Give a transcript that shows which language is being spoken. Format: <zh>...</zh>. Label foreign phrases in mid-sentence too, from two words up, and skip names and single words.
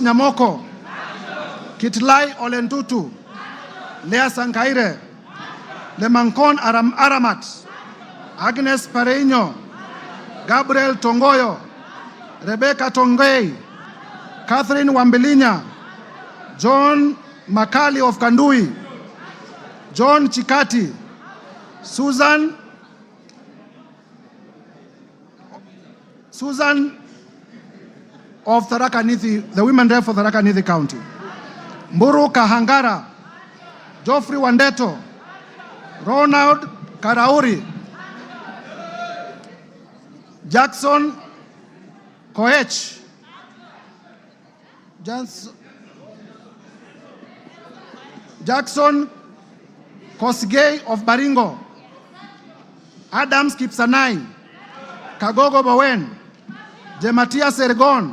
<en>Nyamoko, Kitlai Olentutu, Lea Sankaire, Lemankon Aramat, Agnes Pareño, Gabriel Tongoyo, Rebecca Tongei, Catherine Wambilinya, John Makali of Kandui, John Chikati, Susan of Tharaka Nithi, the women rep for Tharaka Nithi County. Mburu Kahangara, Geoffrey Wandeto, Ronald Karauri, Jackson Koech, Jackson Kosgei of Baringo, Adams Kipsanai, Kagogo Bowen, Jematia Sergon,</en>